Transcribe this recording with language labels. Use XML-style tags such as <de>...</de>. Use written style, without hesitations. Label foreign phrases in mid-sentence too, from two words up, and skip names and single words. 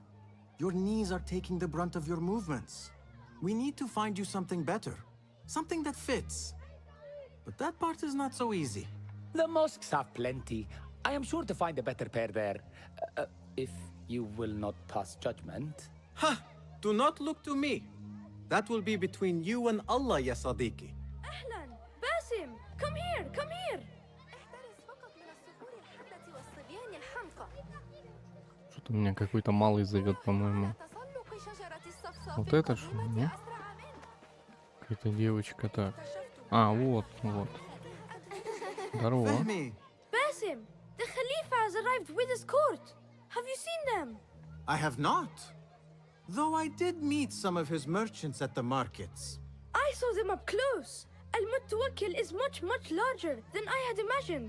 <en>Your knees are taking the brunt of your movements. We need to find you something better, something that fits. But that part is not so easy. The mosques have plenty. I am sure to find a better pair there. If you will not pass judgment. Ha! Do not look to me. That will be between you and Allah,</en> <ar>يا صديقي. أهلا باسم</ar> <en>come here come here</en> <ar>احترس فقط من الصخور الحادة والصبيان الحمقى</ar> <ru>Что-то меня какой-то малый зовет, по-моему.</ru> <ar>تسلق شجرة الصفصاف</ar> <ru>Вот это что,</ru> <ar>القديمة</ar> <ru>не?</ru> <ar>أسرع منه.</ar> <ru>Какая-то девочка, так. А, вот. Здорово.</ru> <en>Fahmi, Basim, the Khalifa has arrived with his court. Have you seen them? I have not. Though I did meet some of his merchants at the markets. I saw them up close. Al-Mutawakkil is much larger than I had imagined.</en>